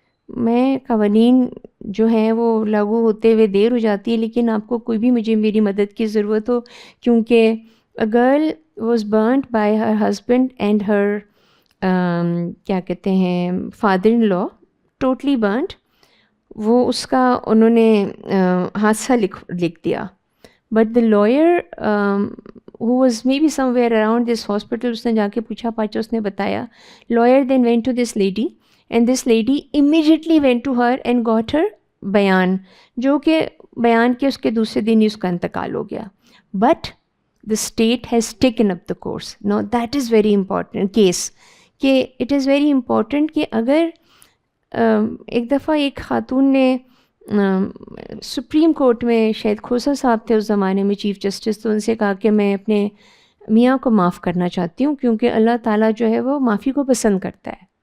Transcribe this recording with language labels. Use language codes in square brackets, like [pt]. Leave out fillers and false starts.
[ur] میں قوانین جو ہیں وہ لاگو ہوتے ہوئے دیر ہو جاتی ہے، لیکن آپ کو کوئی بھی میری مدد کی ضرورت ہو، کیونکہ [en] a girl was burnt by her husband and her [ur] کیا کہتے ہیں father in law, [en] Totally burnt. [ur] وہ اس کا انہوں نے حادثہ لکھ دیا، but the lawyer [en] who was maybe somewhere around this hospital، [ur] اس نے جا کے پوچھا پاچھا، اس نے بتایا. [en] lawyer then went to this lady and this lady immediately went to her and got her [ur] بیان، جو کہ بیان کے اس کے دوسرے دن ہی اس کا انتقال ہو گیا. [en] But the state has taken up the course. Now that is very important case [ur] کہ [en] it is very important [ur] کہ اگر ایک دفعہ ایک خاتون نے سپریم کورٹ میں، شاید کھوسا صاحب تھے اس زمانے میں چیف جسٹس، تو ان سے کہا کہ میں اپنے میاں کو معاف کرنا چاہتی ہوں کیونکہ اللہ تعالیٰ جو ہے وہ معافی کو پسند کرتا ہے.